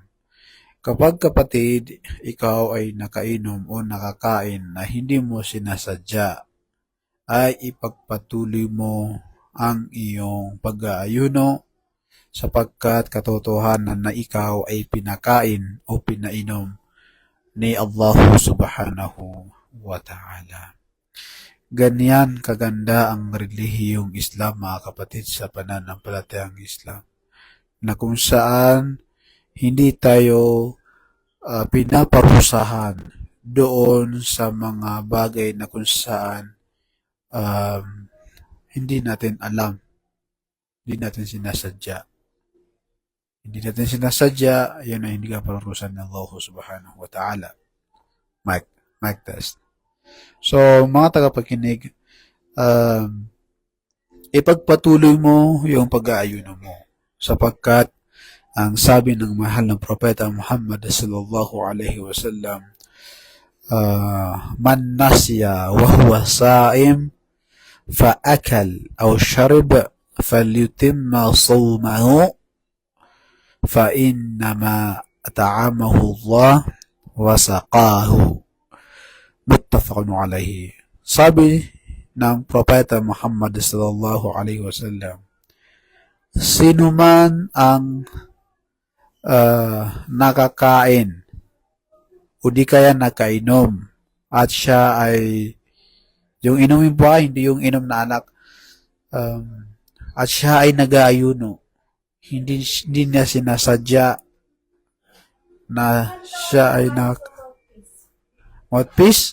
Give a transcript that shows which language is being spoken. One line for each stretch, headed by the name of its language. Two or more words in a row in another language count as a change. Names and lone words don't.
Filipino: Kapag kapatid, ikaw ay nakainom o nakakain na hindi mo sinasadya, ay ipagpatuloy mo ang iyong pag-aayuno sapagkat katotohanan na ikaw ay pinakain o pinainom ni Allah
Arabic: سبحانه وتعالى.
Filipino: Ganyan kaganda ang relihiyong Islam, mga kapatid, sa pananampalatayang Islam, na kung saan hindi tayo pinaparusahan doon sa mga bagay na kung saan hindi natin alam, hindi natin sinasadya. Hindi natin sinasadya, yun ay hindi ka parurusan ng Allah
Arabic: سبحانه وتعالى.
English: Mic test.
Filipino: So, mga tagapakinig, ipagpatuloy mo yung pag-aayuno mo sapagkat ang sabi ng mahal ng propeta Muhammad
Arabic: صلى الله عليه وسلم, من نسي وهو صائم فأكل أو شرب فليتم صومه فإنما أطعمه الله وسقاه. متفق عليه.
Filipino: Sabi ng propeta Muhammad
Arabic: صلى الله عليه وسلم,
Filipino: sino man ang nakakain o di kaya nakainom at siya ay, yung inumin po ay hindi yung inom na alak, at siya ay nag-aayuno, hindi niya sinasadya na siya ay mouthpiece?